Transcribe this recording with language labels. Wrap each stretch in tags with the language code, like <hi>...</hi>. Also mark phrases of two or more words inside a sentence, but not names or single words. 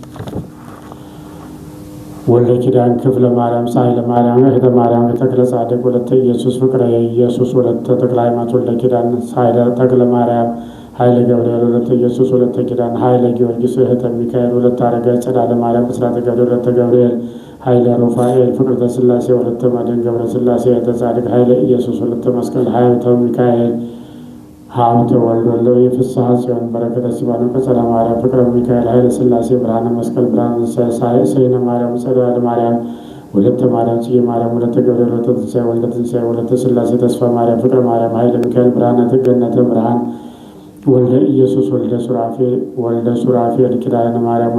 <am>ወልደ ኪዳን ክፍለ ማርያም ሳይለ ማርያም እህተ ማርያም ተክለ ጻድቅ ወለተ ኢየሱስ ፍቅረ ኢየሱስ ወለተ ተክለ ሃይማኖት ወልደ ኪዳን ሳይለ ተክለ ማርያም ኃይለ ገብርኤል ወለተ ኢየሱስ ወለተ ኪዳን ኃይለ ጊዮርጊስ እህተ ሚካኤል ወለተ አረጋዊ ጸዳለ ማርያም ብስራተ ገብርኤል ወለተ ገብርኤል ኃይለ ሩፋኤል ፍቅርተ ሥላሴ ወለተ መድኅን ገብረ ሥላሴ እህተ ጻድቅ ኃይለ ኢየሱስ ወለተ መስቀል ሀብተ ሚካኤል ሀብተ ወልድ ወልደ የፍስሐ ጽዮን በረከተ ሲባኖ ቀጸለ ማርያም ፍቅረ ሚካኤል ኃይለ ሥላሴ ብርሃነ መስቀል ብርሃነ ትንሣኤ ሰይነ ማርያም ጸዳለ ማርያም ወለተ ማርያም ጽጌ ማርያም ወለተ ገብርኤል ወለተ ትንሣኤ ወልደ ትንሣኤ ወለተ ሥላሴ ተስፋ ማርያም ፍቅረ ማርያም ኃይለ ሚካኤል ብርሃነ ገነተ ብርሃን ወልደ ኢየሱስ ወልደ ሱራፌል ኪዳነ ማርያም</am>